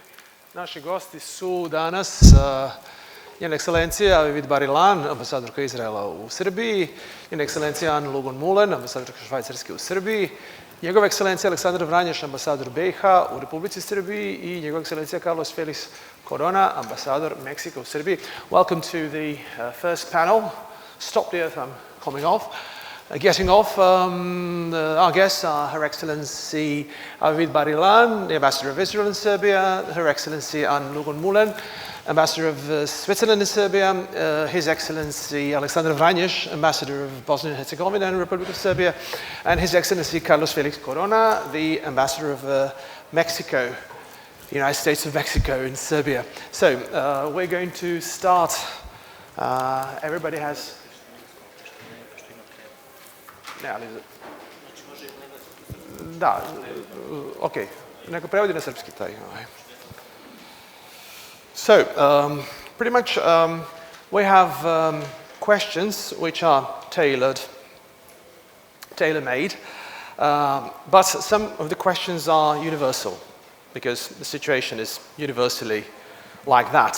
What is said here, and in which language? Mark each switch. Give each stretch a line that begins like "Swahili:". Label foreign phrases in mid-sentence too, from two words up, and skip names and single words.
Serbian: Naši gosti su danas Njena Ekscelencija Avivit Bar-Iilan, ambasadorka Izraela u Srbiji, Njena Ekscelencija Lugon-Mulen, ambasadorka Švajcarske u Srbiji, Njegova Ekscelencija Aleksandar Vranješ, ambasador BiH u Republici Srbiji i Njegova Ekscelencija Félix, ambasador Meksika u Srbiji.
English: Welcome to the first panel. Stop the earth, I'm coming off. Getting off, our guests are Her Excellency Avivit Bar-Iilan, the Ambassador of Israel in Serbia, Her Excellency Lugon-Mulen, Ambassador of Switzerland in Serbia, His Excellency Aleksandar Vranješ, Ambassador of Bosnia and Herzegovina and Republic of Serbia, and His Excellency Félix, the Ambassador of Mexico, the United States of Mexico in Serbia. So we're going to start. Everybody has...
Serbian: Da, ok, neko prevodi na srpski taj.
English: So, pretty much we have questions which are tailor-made, but some of the questions are universal because the situation is universally like that.